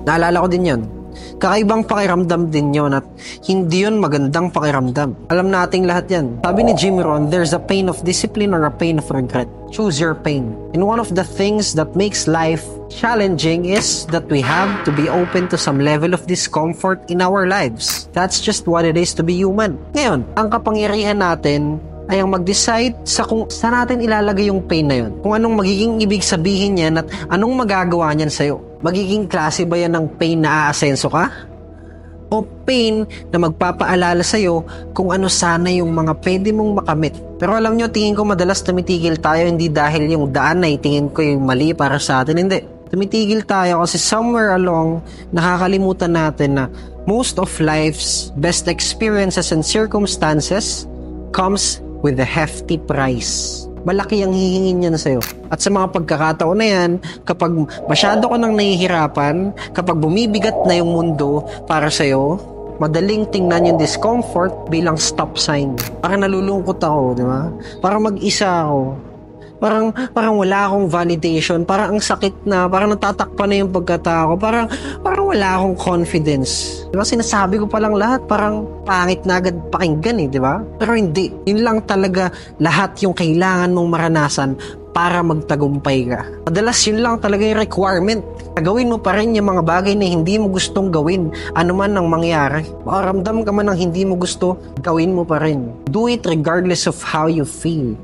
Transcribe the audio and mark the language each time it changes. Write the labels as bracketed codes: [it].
[tl] Naalala ko din yun. Kakaibang pakiramdam din yun at hindi yun magandang pakiramdam. Alam nating lahat yan. Sabi ni [en] Jim Rohn, there's a pain of discipline or a pain of regret. Choose your pain. And one of the things that makes life challenging is that we have to be open to some level of discomfort in our lives. That's just what it is to be human. [tl] Ngayon, ang kapangyarihan natin ay ang mag-decide sa kung saan natin ilalagay yung pain na yun. Kung anong magiging ibig sabihin niyan at anong magagawa niyan sa'yo. Magiging klase ba yan ng pain na aasenso ka? O pain na magpapaalala sa'yo kung ano sana yung mga pwede mong makamit. Pero alam nyo, tingin ko madalas tumitigil tayo hindi dahil yung daan na tingin ko yung mali para sa atin. Hindi. Tumitigil tayo kasi [en] somewhere along [tl] nakakalimutan natin na [en] most of life's best experiences and circumstances comes with a hefty price. [tl] Malaki ang hihingin niya na sa'yo. At sa mga pagkakataon na yan, kapag masyado ka nang nahihirapan, kapag bumibigat na yung mundo para sa'yo, madaling tingnan yung discomfort bilang stop sign. Parang nalulungkot ako, di ba? Parang mag-isa ako. Parang wala akong validation, parang ang sakit na, parang natatakpan na yung pagkatao, parang wala akong confidence. Diba? Sinasabi ko palang lahat, parang pangit na agad pakinggan eh, di ba? Pero hindi. Yun lang talaga lahat yung kailangan mong maranasan para magtagumpay ka. Madalas yun lang talaga yung requirement. Gawin mo pa rin yung mga bagay na hindi mo gustong gawin, ano man ang mangyari. Makaramdam ka man ng hindi mo gusto, gawin mo pa rin. [en] Do it regardless of how you feel.